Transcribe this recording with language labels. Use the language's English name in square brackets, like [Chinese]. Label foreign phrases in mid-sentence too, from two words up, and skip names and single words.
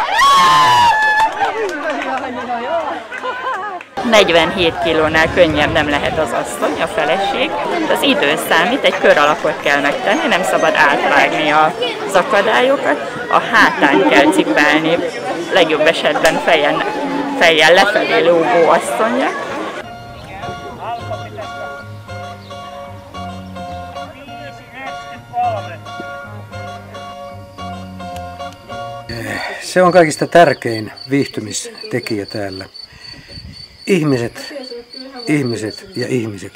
[Hungarian] 47 kilónál könnyebb nem lehet az asszony, a feleség. Az idő számít, egy kör alakot kell megtenni, nem szabad átvágni az akadályokat, a hátán kell cipelni, legjobb esetben fejjel lefelé lógó asszonynak. [Finnish] Se on kaikista tärkein viihtymistekijä täällä. Ihmiset, ihmiset ja ihmiset.